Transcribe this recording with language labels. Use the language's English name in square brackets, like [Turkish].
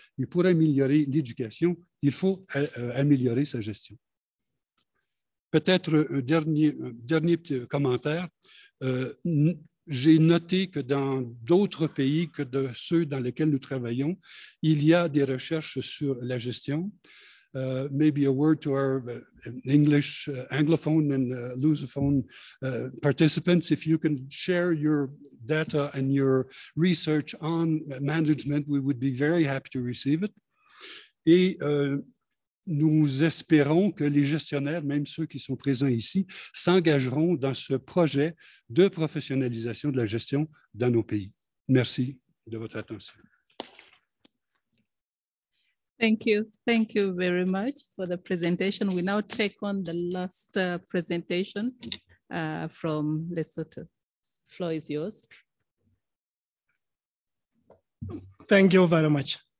[French] Et pour améliorer l'éducation, il faut améliorer sa gestion. Peut-être un dernier petit commentaire. j'ai noté que dans d'autres pays que de ceux dans lesquels nous travaillons, il y a des recherches sur la gestion. [English] Maybe a word to our English, Anglophone and Lusophone participants. If you can share your data and your research on management, we would be very happy to receive it. [French] Et nous espérons que les gestionnaires, même ceux qui sont présents ici, s'engageront dans ce projet de professionnalisation de la gestion dans nos pays. Merci de votre attention. [English] Thank you very much for the presentation. We now take on the last presentation from Lesotho. Floor is yours. Thank you very much.